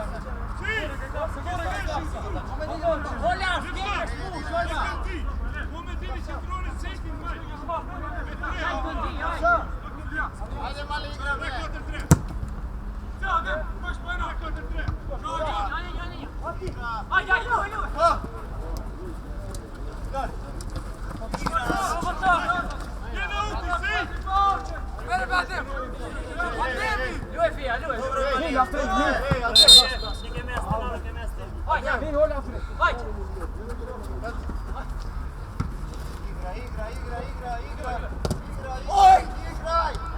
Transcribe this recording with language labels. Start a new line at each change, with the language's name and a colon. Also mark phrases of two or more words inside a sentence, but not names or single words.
Portuguese: Olha, fica expulso, olha!
Serbian: Ajde mali igra bre! Aj, aj, aj, aj!
Swedish: Lui är fel, lui är fel! Hej, Alfred! Hej! Aj, aj! Hej, håll Alfred! Aj!
Serbian: Igra! Oj! Igraj!